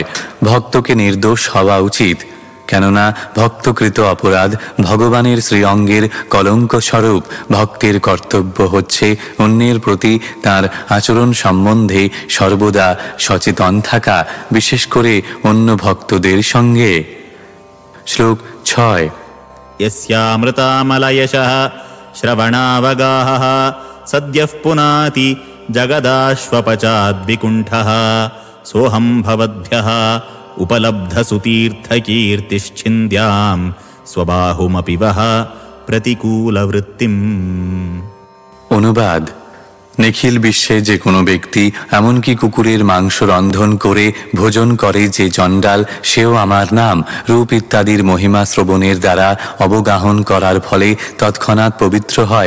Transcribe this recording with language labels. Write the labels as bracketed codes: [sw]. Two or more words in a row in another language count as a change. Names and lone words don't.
[bn] ভক্তকে নির্দোষ হওয়া উচিত, কেননা ভক্তকৃত অপরাধ ভগবানের শ্রীঅঙ্গের কলঙ্ক স্বরূপ। ভক্তের কর্তব্য হচ্ছে অন্যের প্রতি তার আচরণ সম্বন্ধে সর্বদা সচেতন থাকা, বিশেষ করে অন্য ভক্তদের সঙ্গে। শ্লোক 6। [sa] यस्यामृतामलयशः श्रवणावगाहः सद्यः पुनाति जगदाश्वपचाद्विकुण्ठः सोऽहं भवद्भ्यः उपलब्धसुतीर्थकीर्तिश्छिन्द्यां स्वबाहुमपि वः प्रतिकूलवृत्तिम्। [bn] অনুবাদ: নিখিল বিশ্বে যে কোনো ব্যক্তি, এমনকি কুকুরের মাংস রন্ধন করে ভোজন করে যে চণ্ডাল, সেও আমার নাম রূপ ইত্যাদির মহিমা শ্রবণের দ্বারা অবগাহন করার ফলে তৎক্ষণাৎ পবিত্র হয়।